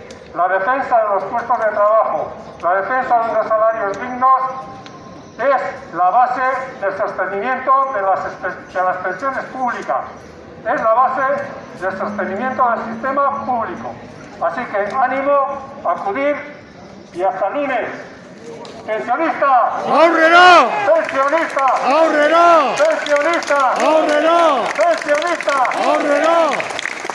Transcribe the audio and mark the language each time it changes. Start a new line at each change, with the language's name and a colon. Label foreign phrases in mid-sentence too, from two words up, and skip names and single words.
Spanish: La defensa de los puestos de trabajo, la defensa de unos salarios dignos es la base del sostenimiento de las pensiones públicas. Es la base del sostenimiento del sistema público. Así que ánimo, acudir y hasta el lunes. ¡Pensionista! ¡Ahorrerá! ¡Pensionista! ¡Ahorrerá! ¡Pensionista! ¡Ahorrerá! ¡Pensionista! ¡Ahorrerá!